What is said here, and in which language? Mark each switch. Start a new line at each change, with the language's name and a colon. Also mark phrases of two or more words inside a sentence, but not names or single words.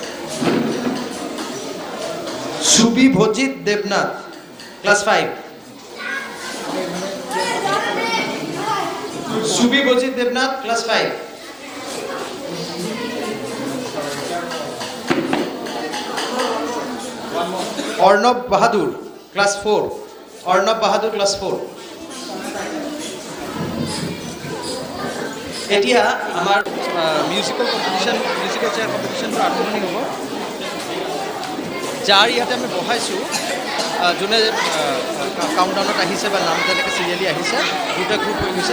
Assamese: সুবিভজিৎ দেবনাথ ক্লাস 5। সুবিভজিৎ দেবনাথ ক্লাস 5। অর্ণব বাহাদুর ক্লাস 4। অর্ণব বাহাদুর ক্লাস 4। এতিয়া আমাৰ
English: musical competition, musical chair competition-to
Assamese: আৰম্ভণি হ'ব। যাৰ ইয়াতে আমি বহাইছোঁ, যোনে কাউণ্টডাউনত আহিছে বা নাম যেনেকৈ চিৰিয়েলি আহিছে, দুটা গ্ৰুপ হৈ গৈছে।